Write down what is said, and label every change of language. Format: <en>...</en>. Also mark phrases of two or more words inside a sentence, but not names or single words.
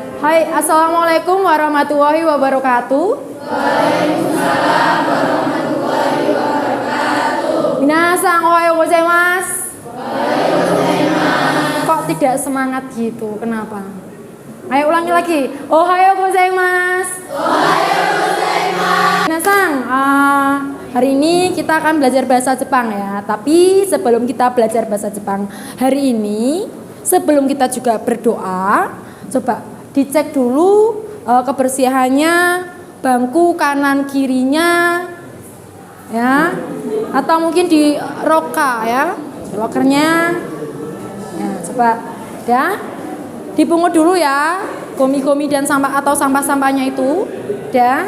<id>Hai,</id> <ar>السلام عليكم ورحمة الله وبركاته. وعليكم السلام ورحمة الله وبركاته.</ar> <ja>皆さん おはようございます. おはようございます.</ja> <id>Kok tidak semangat gitu? Kenapa? Ayo ulangi lagi.</id> <ja>おはようございます. おはようございます.</ja> <id>Minasan, hari ini kita akan belajar bahasa Jepang ya. Tapi sebelum kita belajar bahasa Jepang hari ini, sebelum kita juga berdoa, coba dicek dulu kebersihannya bangku kanan kirinya ya, atau mungkin di roka ya, lokernya ya, coba ya dipungut dulu ya gomi-gomi dan sampah atau sampah-sampahnya itu ya.</id>